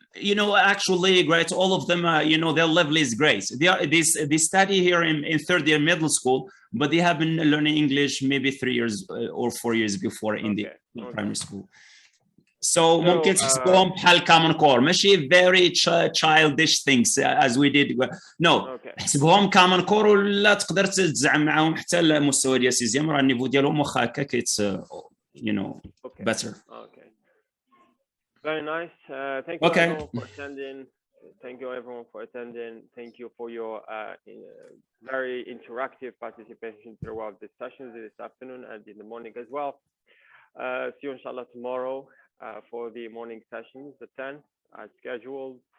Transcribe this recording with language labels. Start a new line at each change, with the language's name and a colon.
English: You know, actually, right, all of them, you know, their level is great. They study here in third year middle school, but they have been learning English maybe 3 years or 4 years before in the primary school.
Arabic: So ممكن تحسبوهم بحال common core، ماشي
English: very childish things as we did.
Arabic: No، حسبوهم common core ولا تقدر تزعم معاهم حتى المستوى ديال سيزيام، راه النيفو ديالهم واخا هكا
English: you know better. Okay. Very nice. Thank you everyone for attending. Thank you everyone for attending. Thank you for your very interactive participation throughout the sessions this afternoon and in the morning as well. See you inshallah tomorrow for the morning sessions at 10 as scheduled.